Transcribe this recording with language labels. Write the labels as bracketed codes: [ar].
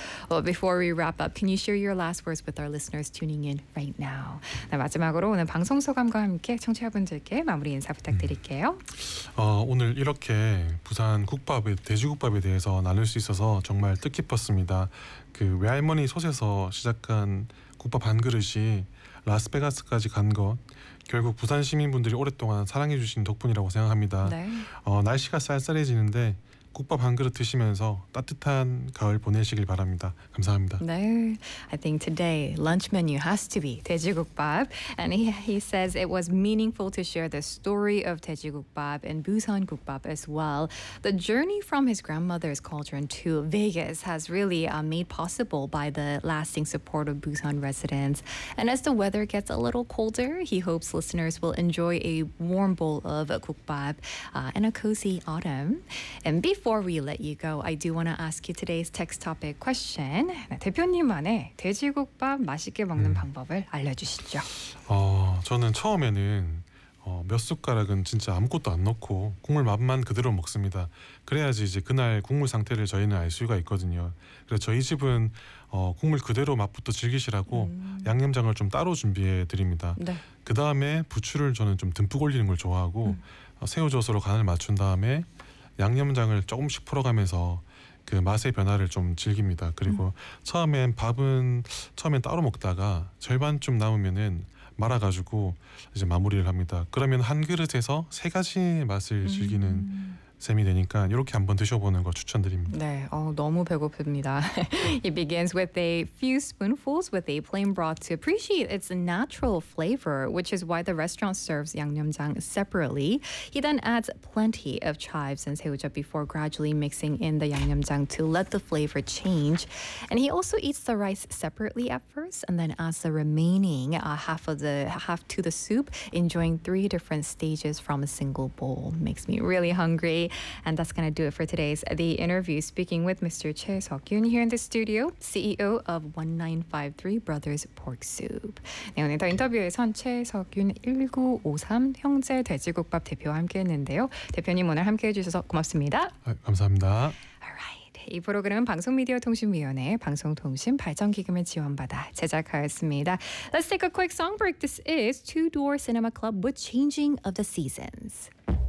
[en] Well, before we wrap up, can you share your last words with our listeners tuning in right now? [ko] 네, 마지막으로 오늘 방송 소감과 함께 청취자분들께 마무리 인사 부탁드릴게요. 오늘 이렇게 부산 국밥에 돼지국밥에 대해서 나눌 수 있어서 정말 뜻깊었습니다. 그 외할머니 솥에서 시작한 국밥 한 그릇이 라스베가스까지 간 것, 결국 부산 시민분들이 오랫동안 사랑해 주신 덕분이라고 생각합니다. 네. 날씨가 쌀쌀해지는데 국밥 한 그릇 드시면서 따뜻한 가을 보내시길 바랍니다. 감사합니다. 네. [en] I think today lunch menu has to be 돼지국밥. And he says it was meaningful to share the story of 돼지국밥 and Busan 국밥 as well. The journey from his grandmother's cauldron to Vegas has really made possible by the lasting support of Busan residents. And as the weather gets a little colder, he hopes listeners will enjoy a warm bowl of 국밥 in a cozy autumn. And before we let you go, I do want to ask you today's text topic question. [ko] 네, 대표님만의 돼지국밥 맛있게 먹는 방법을 알려주시죠. 저는 처음에는 몇 숟가락은 진짜 아무것도 안 넣고 국물 맛만 그대로 먹습니다. 그래야지 이제 그날 국물 상태를 저희는 알 수가 있거든요. 그래서 저희 집은 국물 그대로 맛부터 즐기시라고 양념장을 좀 따로 준비해 드립니다. 네. 그 다음에 부추를 저는 좀 듬뿍 올리는 걸 좋아하고 새우젓으로 간을 맞춘 다음에 양념장을 조금씩 풀어가면서 그 맛의 변화를 좀 즐깁니다. 그리고 처음엔 밥은 처음엔 따로 먹다가 절반쯤 남으면은 말아가지고 이제 마무리를 합니다. 그러면 한 그릇에서 세 가지 맛을 즐기는 셈이 되니까 이렇게 한번 드셔보는 걸 추천드립니다. 네, 너무 배고픕니다. [en] It begins with a few spoonfuls with a plain broth to appreciate its natural flavor, which is why the restaurant serves 양념장 separately. He then adds plenty of chives and 새우젓 before gradually mixing in the 양념장 to let the flavor change. And he also eats the rice separately at first and then adds the remaining half to the soup, enjoying three different stages from a single bowl. Makes me really hungry. And that's going to do it for today's The Interview. Speaking with Mr. Choi Seok-yoon here in the studio, CEO of 1953 Brothers Pork Soup. [ko] 네, 오늘 더 인터뷰에선 최 석윤 1953 형제 돼지국밥 대표와 함께했는데요. 대표님 오늘 함께해 주셔서 고맙습니다. 감사합니다. [en] Alright. [ko] 이 프로그램은 방송미디어통신위원회의 방송통신발전기금을 지원받아 제작하였습니다. [en] Let's take a quick song break. This is Two Door Cinema Club with Changing of the Seasons.